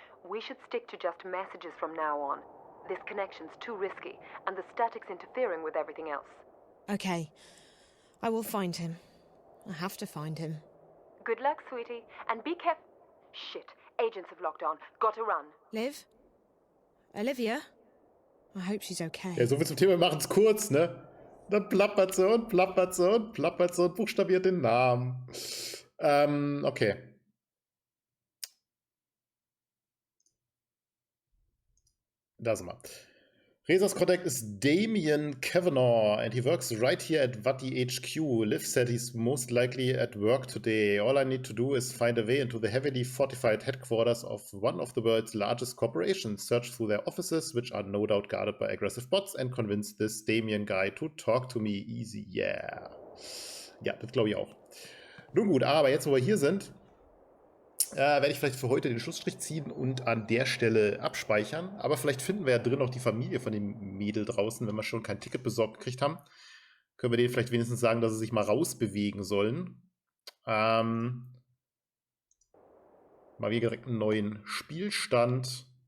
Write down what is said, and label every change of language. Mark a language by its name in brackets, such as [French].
[English] We should stick to just messages from now on. This connection's too risky, and the static's interfering with everything else. Okay. I will find him. I have to find him. Good luck, sweetie, and be careful. Shit, agents have locked on. Gotta run. Liv? Olivia? I hope she's okay. [German] Ja, so viel zum Thema, wir machen's kurz, ne? Dann plappert sie und plappert sie und plappert sie und buchstabiert den Namen. Okay. Da sind wir. [English] Reza's contact is Damien Kavanaugh, and he works right here at Wati HQ. Liv said he's most likely at work today. All I need to do is find a way into the heavily fortified headquarters of one of the world's largest corporations, search through their offices, which are no doubt guarded by aggressive bots, and convince this Damien guy to talk to me easy. [German] Yeah. Ja, das glaube ich auch. Nun gut, aber jetzt, wo wir hier sind, werde ich vielleicht für heute den Schlussstrich ziehen und an der Stelle abspeichern. Aber vielleicht finden wir ja drin noch die Familie von dem Mädel draußen, wenn wir schon kein Ticket besorgt gekriegt haben. Können wir denen vielleicht wenigstens sagen, dass sie sich mal rausbewegen sollen. Mal wieder direkt einen neuen Spielstand.